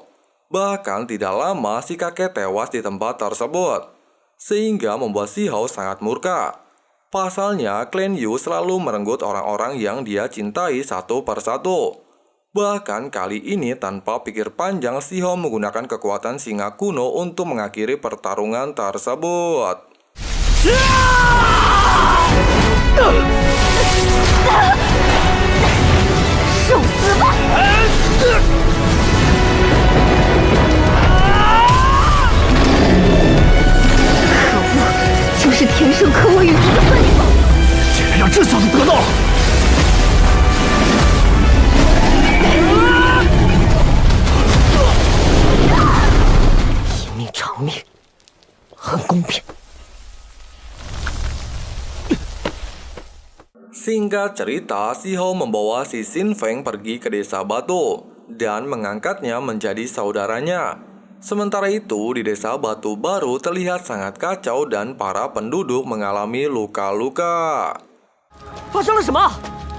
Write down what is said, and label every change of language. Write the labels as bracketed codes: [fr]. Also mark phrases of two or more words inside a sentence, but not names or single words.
[id] Bahkan tidak lama si kakek tewas di tempat tersebut, sehingga membuat Si Hao sangat murka. Pasalnya, klan Yu selalu merenggut orang-orang yang dia cintai satu persatu. Bahkan kali ini tanpa pikir panjang, Si Hao menggunakan kekuatan singa kuno untuk mengakhiri pertarungan tersebut. [zh] 受死吧！可恶，就是天生克我与敌的分量，竟然让这小子得到了！一命偿命，很公平。 [id] Singkat cerita, Si Hao membawa si Xin Feng pergi ke desa batu dan mengangkatnya menjadi saudaranya. Sementara itu, di desa batu baru terlihat sangat kacau dan para penduduk mengalami luka-luka. [zh] 发生了什么？